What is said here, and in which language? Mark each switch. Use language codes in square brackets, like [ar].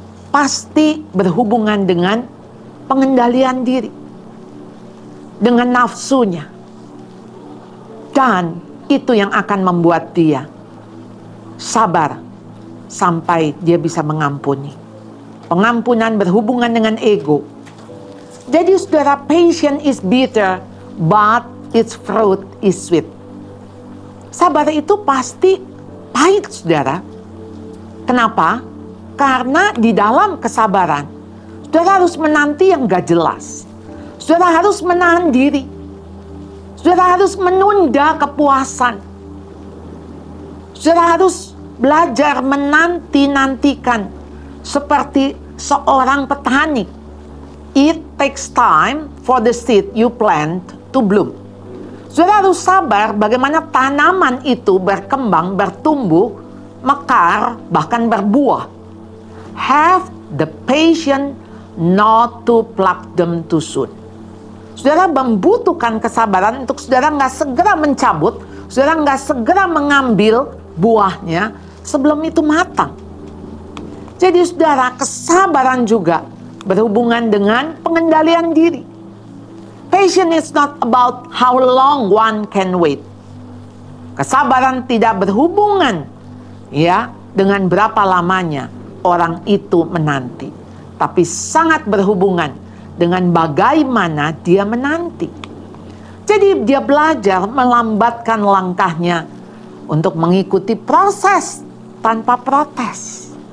[id] Pasti berhubungan dengan pengendalian diri, dengan nafsunya. Dan itu yang akan membuat dia sabar sampai dia bisa mengampuni. Pengampunan berhubungan dengan ego. Jadi saudara, [en] patience is bitter, but its fruit is sweet. [id] Sabar itu pasti pahit, saudara. Kenapa? Karena di dalam kesabaran, saudara harus menanti yang gak jelas. Saudara harus menahan diri. Saudara harus menunda kepuasan. Saudara harus belajar menanti-nantikan seperti seorang petani. [en] It takes time for the seed you plant to bloom. [id] Saudara harus sabar bagaimana tanaman itu berkembang, bertumbuh, mekar, bahkan berbuah. [en] Have the patience not to pluck them too soon. [id] Saudara membutuhkan kesabaran untuk saudara nggak segera mencabut, saudara nggak segera mengambil buahnya sebelum itu matang. Jadi saudara, kesabaran juga berhubungan dengan pengendalian diri. [en] Patience is not about how long one can wait. [id] Kesabaran tidak berhubungan dengan berapa lamanya orang itu menanti, tapi sangat berhubungan dengan bagaimana dia menanti. Jadi dia belajar melambatkan langkahnya untuk mengikuti proses tanpa protes.